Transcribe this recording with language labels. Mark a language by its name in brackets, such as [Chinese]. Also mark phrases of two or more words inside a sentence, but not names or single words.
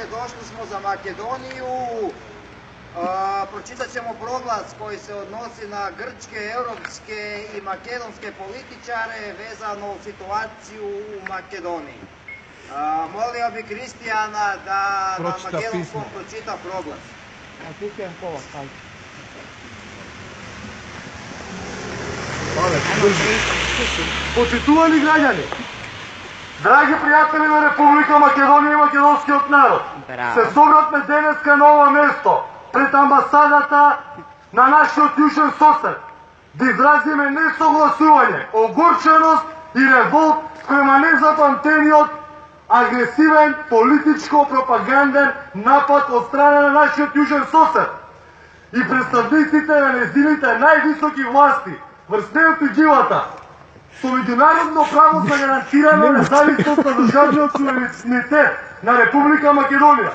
[Croatian] Došli smo za Makedoniju. Pročitat ćemo proglas koji se odnosi na grčke, europske i makedonske političare vezano u situaciju u Makedoniji. Molio bi Kristijana da na makedonskom pročita proglas. [Macedonian] Почитувани граѓани, драги пријатели на Република Македонија и македонскиот народ, се собравме денеска на ова место, пред амбасадата на нашиот јужен сосед, да изразиме несогласување, огорченост и револт спрема незапамтениот агресивен политичко-пропаганден напад од страна на нашиот јужен сосед и представниците на нејзините највисоки власти врз неотуѓивата со меѓународно право загарантирана независност на државниот суверенитет на Република Македонија.